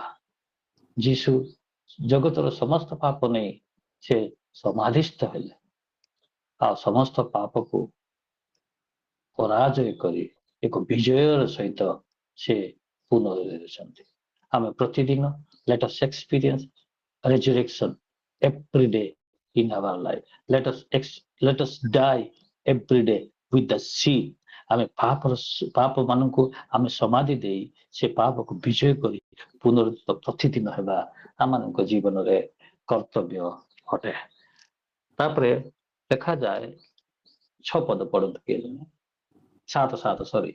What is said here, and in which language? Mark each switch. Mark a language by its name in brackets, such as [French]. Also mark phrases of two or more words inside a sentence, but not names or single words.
[Odia] ଯୀଶୁ ଜଗତର ସମସ୍ତ ପାପ ନେଇ ସେ ସମାଧିସ୍ଥ ହେଲେ, ଆଉ ସମସ୍ତ ପାପକୁ ପରାଜୟ କରି ଏକ ବିଜୟର ସହିତ ସେ ପୁନରୁଦ୍ଧିତ। ଆମେ ପ୍ରତିଦିନ [English] let us experience resurrection every day in our life. Let us die every day with the sea. [Odia] ଆମେ ପାପ ମାନଙ୍କୁ ଆମେ ସମାଧି ଦେଇ ସେ ପାପକୁ ବିଜୟ କରି ପୁନରୁଦ୍ଧିତ ପ୍ରତିଦିନ ହେବା ଆମମାନଙ୍କ ଜୀବନରେ କର୍ତ୍ତବ୍ୟ ଅଟେ। ତାପରେ ଦେଖାଯାଏ 6 ପଦ ପଢନ୍ତୁ କିଏ ଜଣେ, 7 ସରି।